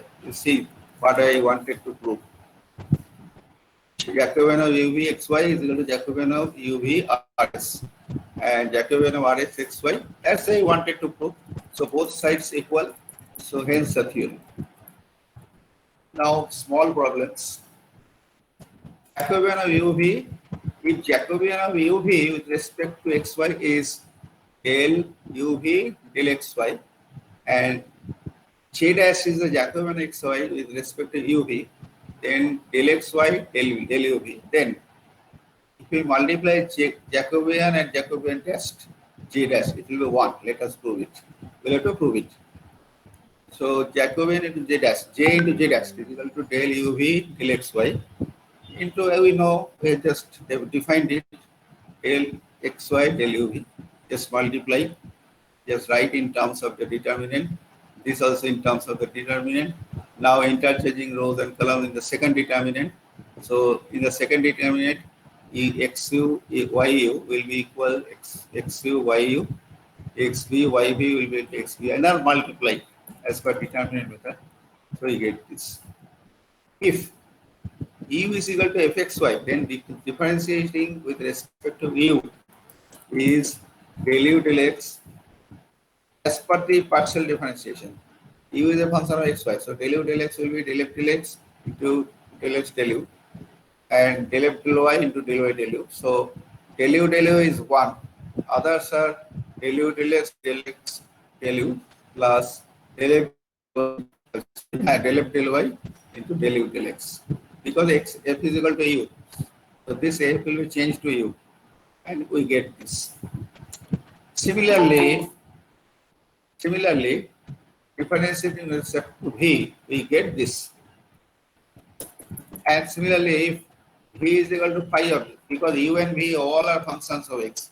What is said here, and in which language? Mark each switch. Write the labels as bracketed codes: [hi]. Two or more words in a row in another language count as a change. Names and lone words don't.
[en] You see what I wanted to prove. Jacobian of UVXY is equal to Jacobian of UVRS and Jacobian of RSXY as I wanted to prove. So both sides equal. So hence the theorem. Now small problems. Jacobian of UV, if Jacobian of UV with respect to XY is del UV del XY and J dash is the Jacobian XY with respect to UV, then del XY del UV. Then if we multiply Jacobian and Jacobian test J dash, it will be 1. Let us prove it. We'll have to prove it. So Jacobian into J dash, J into J dash is equal to del UV del XY into, we know, we just defined it, del XY del UV. Just multiply, just write in terms of the determinant. This also in terms of the determinant. Now interchanging rows and columns in the second determinant. So in the second determinant, XU, YU will be equal XU, YU, XV, YV will be XV, and now multiply as per determinant method. So you get this. If U is equal to Fxy, then differentiating with respect to U is del U del X as per the partial differentiation. U is a function of xy, so del U del X will be del F del X into del X del U. and del f del y into del y del u. So del u del u is 1. Others are del u del x del u plus del f del f del y into del u del x, because f is equal to u. So this f will be changed to u, and we get this. Similarly, differentiating with respect to v, we get this. And similarly, if v is equal to phi of u, because u and v all are functions of x.